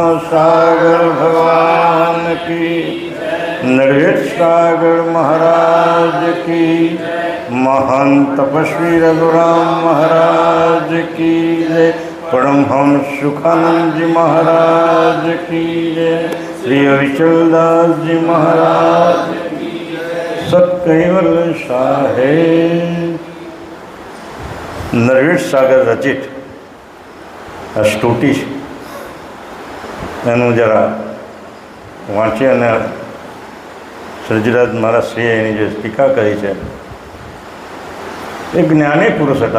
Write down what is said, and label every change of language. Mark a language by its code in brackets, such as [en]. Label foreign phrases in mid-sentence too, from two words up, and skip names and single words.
[hi] सागर भगवान की, नरवेद सागर महाराज की, महान तपस्वी रघुराम महाराज की जय, परमहंस सुखानंद जी महाराज की जय, श्री विचलदास जी महाराज की जय, सत्कैवल साहेब। [gu] નરવેદ સાગર રચિત આ સ્તુતિ છે, એનું જરા વાંચી અને સર્જીરાજ મહારાજશ્રીએ એની જે ટીકા કરી છે, એ જ્ઞાની પુરુષ હતા.